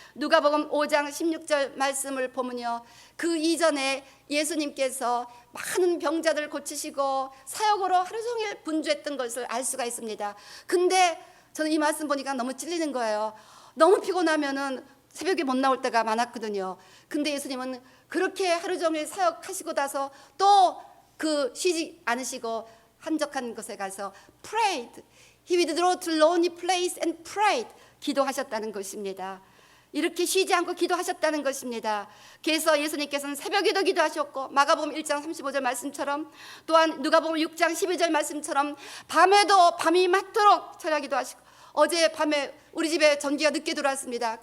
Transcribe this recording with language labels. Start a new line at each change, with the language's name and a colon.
Korean: 누가복음 5장 16절 말씀을 보면요 그 이전에 예수님께서 많은 병자들을 고치시고 사역으로 하루 종일 분주했던 것을 알 수가 있습니다. 근데 저는 이 말씀 보니까 너무 찔리는 거예요. 너무 피곤하면은 새벽에 못 나올 때가 많았거든요. 근데 예수님은 그렇게 하루 종일 사역하시고 나서 또 그 쉬지 않으시고 한적한 곳에 가서 prayed.
English: He withdrew to lonely place and prayed.
Korean: 기도하셨다는 것입니다. 이렇게 쉬지 않고 기도하셨다는 것입니다. 그래서 예수님께서는 새벽에도 기도하셨고 마가복음 1장 35절 말씀처럼 또한 누가복음 6장 12절 말씀처럼 밤에도 밤이 맞도록 철야기도 하시고 어제 밤에 우리 집에 전기가 늦게 들어왔습니다.